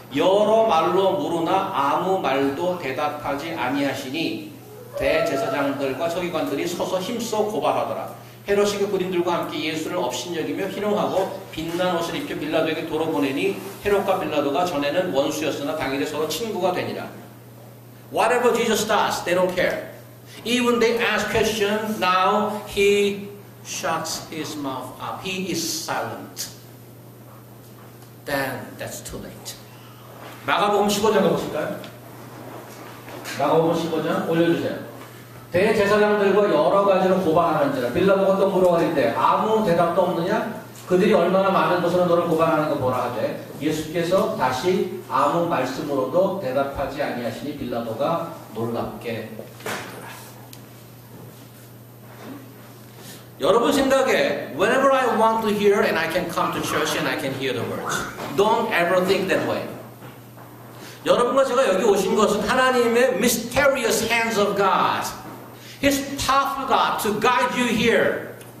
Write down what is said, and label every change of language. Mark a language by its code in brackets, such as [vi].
[ko] 여러 말로 물으나 아무 말도 대답하지 아니하시니 대제사장들과 서기관들이 서서 힘써 고발하더라. 헤롯이 그 군인들과 함께 예수를 업신여기며 희롱하고 빛난 옷을 입혀 빌라도에게 도로 보내니 헤롯과 빌라도가 전에는 원수였으나 당일에 서로 친구가 되니라. [en] Whatever Jesus does, they don't care. Even they ask questions, now he shuts his mouth up. He is silent. Then that's too late. [ko] 마가복음 15장 가보실까요? 마가복음 15장 올려주세요. 대제사장들과 여러 가지로 고발하는지라. 빌라도가 또 물어가는데 아무 대답도 없느냐? 그들이 얼마나 많은 것으로 너를 고발하는 거 보라 하되 예수께서 다시 아무 말씀으로도 대답하지 아니하시니 빌라도가 놀랍게 되더라. 여러분 생각에 [en] whenever I want to hear and I can come to church and I can hear the words. Don't ever think that way. [ko] 여러분과 제가 여기 오신 것은 하나님의 [en] mysterious hands of God. His powerful God to guide you here.